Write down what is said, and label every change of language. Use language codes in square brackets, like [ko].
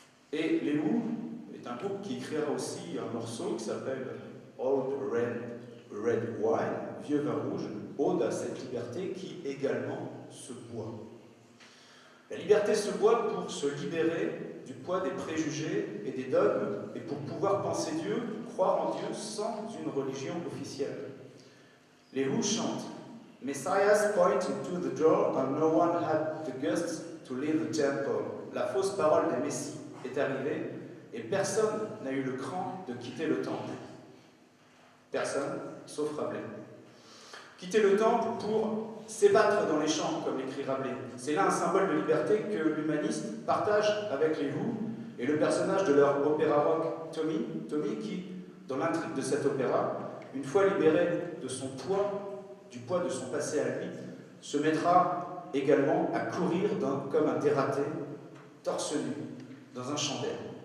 [fr] Et les Who est un groupe qui écrira aussi un morceau qui s'appelle Old Red Wine, vieux vin rouge, ode à cette liberté qui également se boit. La liberté se boit pour se libérer du poids des préjugés et des dogmes et pour pouvoir penser Dieu, croire en Dieu sans une religion officielle. Les Who chantent [en] Messiah's pointing to the door and no one had the guts to leave the temple. [fr] La fausse parole des Messies est arrivée et personne n'a eu le cran de quitter le temple. Personne, sauf Rabelais. Quitter le temple pour s'ébattre dans les champs, comme écrit Rabelais. C'est là un symbole de liberté que l'humaniste partage avec les Who et le personnage de leur opéra rock Tommy qui, dans l'intrigue de cet opéra, une fois libéré de son poids, du poids de son passé à lui, se mettra également à courir comme un dératé, torse nu, dans un champ d'air.